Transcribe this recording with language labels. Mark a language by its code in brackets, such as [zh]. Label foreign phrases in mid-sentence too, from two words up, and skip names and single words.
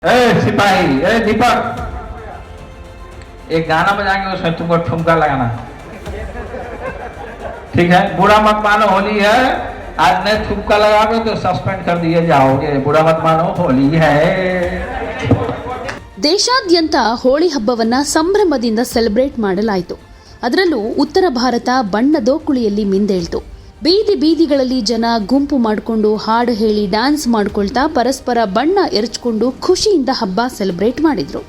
[hi] सिपाही, दीपक, एक गाना बजाएंगे उसमें तुमको ठुमका लगाना, ठीक है? बुरा मत मानो, होली है, आज नहीं ठुमका लगाओगे तो सस्पेंड कर दिए जाओगे। बुरा मत मानो, होली है। [kn] ದೇಶಾದ್ಯಂತ ಹೋಳಿ ಹಬ್ಬವನ್ನ ಸಂಭ್ರಮದಿಂದ ಸೆಲೆಬ್ರೇಟ್ ಮಾಡಲಾಯಿತು. ಅದರಲ್ಲೂ ಉತ್ತರ ಭಾರತ ಬಣ್ಣದೋಕುಳಿಯಲ್ಲಿ ಮಿಂದೇಳ್ತು. ಬೀದಿ ಬೀದಿಗಳಲ್ಲಿ ಜನ ಗುಂಪು ಮಾಡಿಕೊಂಡು ಹಾಡು ಹೇಳಿ ಡ್ಯಾನ್ಸ್ ಮಾಡ್ಕೊಳ್ತಾ ಪರಸ್ಪರ ಬಣ್ಣ ಎರಚಿಕೊಂಡು ಖುಷಿಯಿಂದ ಹಬ್ಬ ಸೆಲೆಬ್ರೇಟ್ ಮಾಡಿದ್ರು.